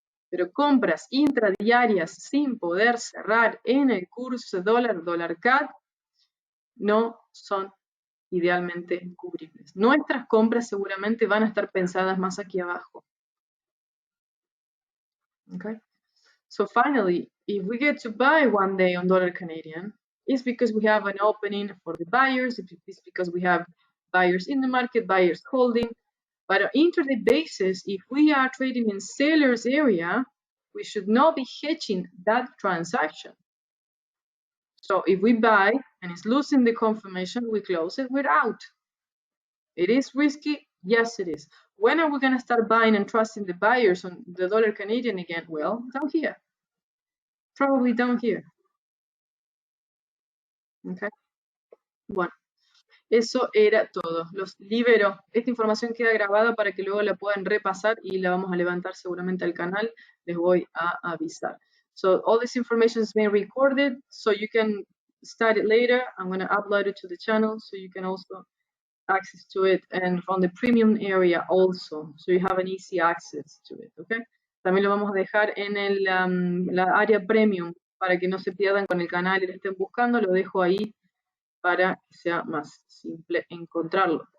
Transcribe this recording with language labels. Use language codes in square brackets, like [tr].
[es] Pero compras intradiarias sin poder cerrar en el curso dólar CAD no son idealmente cubribles. Nuestras compras seguramente van a estar pensadas más aquí abajo. [en] Okay? So finally, if we get to buy one day on dollar Canadian, it's because we have an opening for the buyers, it's because we have buyers in the market, buyers holding. But on intraday basis, if we are trading in seller's area, we should not be hedging that transaction. So if we buy and it's losing the confirmation, we close it, we're out. It is risky, yes it is. When are we going to start buying and trusting the buyers on the dollar Canadian again? Well, down here. Probably down here. [es] Okay. Bueno, eso era todo. Los libero. Esta información queda grabada para que luego la puedan repasar y la vamos a levantar seguramente al canal. Les voy a avisar. [en] So all this information is being recorded, so you can study it later. I'm going to upload it to the channel, so you can also access to it, and from the premium area also, so you have an easy access to it, okay? [es] También lo vamos a dejar en la área premium para que no se pierdan con el canal y lo estén buscando. Lo dejo ahí para que sea más simple encontrarlo.